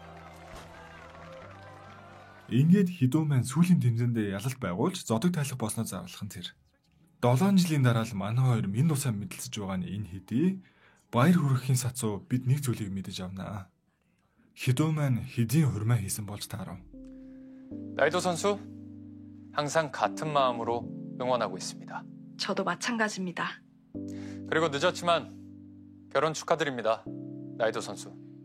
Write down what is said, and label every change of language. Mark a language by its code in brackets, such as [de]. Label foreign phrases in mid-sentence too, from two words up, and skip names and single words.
[mn] Ингээд Хидо маань сүүлийн тэмцээндээ ялалт байгуулж зодог тайлах болсноо зааварлах нь тэр. 7 жилийн дараа л манай хоёр минь тусаа мэдлэлцэж байгаа нь энэ хэдий баяр хүргэхийн сацуу бид нэг зүйлийг мэдэж авнаа. Хидо маань хэдийн хурмаа хийсэн болж таарав. [ko] 나이도 선수 항상 같은 마음으로 응원하고 있습니다. 저도 마찬가지입니다. 그리고 늦었지만 결혼 축하드립니다. 나이도 선수.